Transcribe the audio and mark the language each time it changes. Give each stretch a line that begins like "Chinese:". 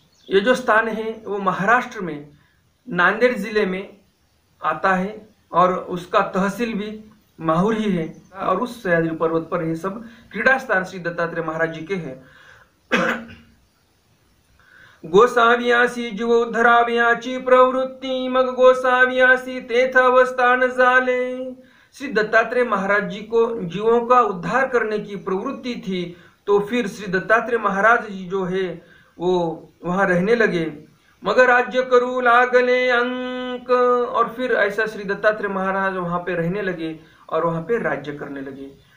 Hindi: ये जो स्थान है वो महाराष्ट्र में नांदेड़ जिले में आता है, और उसका तहसील भी माहूर ही है, और उस सह्याद्री पर्वत पर ये सब क्रीडा स्थान श्री दत्तात्रेय महाराज जी के हैं।
Marathi: गोसाव्यासी जीव उद्धराव्याची प्रवृत्ती, मग गोसाव्यासी तेथ अवस्थान झाले।
Hindi: श्री दत्तात्रेय महाराज जी को जीवों का उद्धार करने की प्रवृत्ति थी, तो फिर श्री दत्तात्रेय महाराज जी जो है वो वहां रहने लगे।
Marathi: मगर राज्य करू लागले अंक,
Hindi: और फिर ऐसा श्री दत्तात्रेय महाराज वहां पे रहने लगे और वहां पे राज्य करने लगे।